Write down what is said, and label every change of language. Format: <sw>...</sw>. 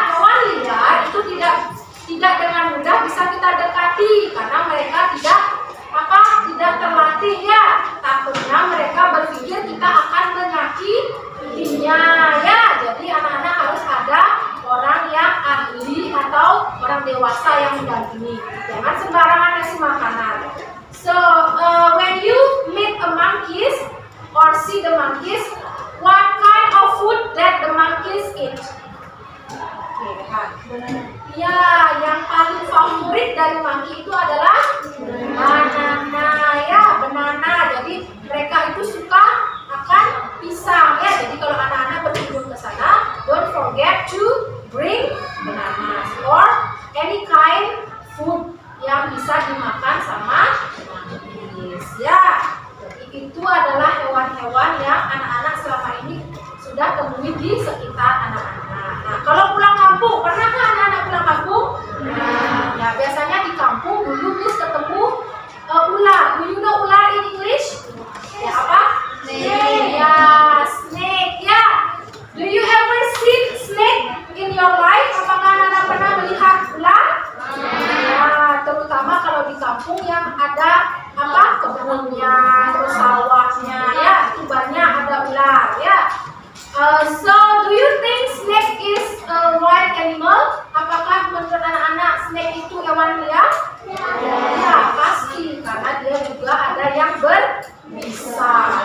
<id>Hewan liar itu tidak dengan mudah bisa kita dekati karena mereka tidak terlatih ya. Takutnya mereka berpikir kita akan menyakitinya ya. Jadi anak-anak harus ada orang yang ahli atau orang dewasa yang mendampingi. Jangan sembarangan kasih makanan.</id> <en>So when you meet a monkeys or see the monkeys, what kind of food that the monkeys eat?</en> <id>Oke, lihat. Ya, yang paling favorit dari monkey itu adalah banana ya, banana. Jadi mereka itu suka akan pisang ya. Jadi kalau anak-anak berkunjung ke sana,</id> <en>don't forget to bring bananas or any kind food</en> <id>yang bisa dimakan sama monkeys ya. Jadi itu adalah hewan-hewan yang anak-anak selama ini sudah temui di sekitar anak-anak. Nah, kalau pulang kampung, pernahkah anak-anak pulang kampung? Ya, biasanya di kampung dulu Miss ketemu ular.</id> <en>Do you know ular in English?</en> <id>Ya, apa?</id> <en>Snake. Ya, snake ya. Do you ever see snake in your life?</en> <id>Apakah anak-anak pernah melihat ular? Ya, terutama kalau di kampung yang ada apa? Kebunnya, terus sawahnya ya, itu banyak ada ular ya.</id> <en>So, do you think snake is a wild animal?</en> <id>Apakah menurut anak-anak snake itu hewan liar? Ya, pasti. Karena dia juga ada yang berbisa.</id>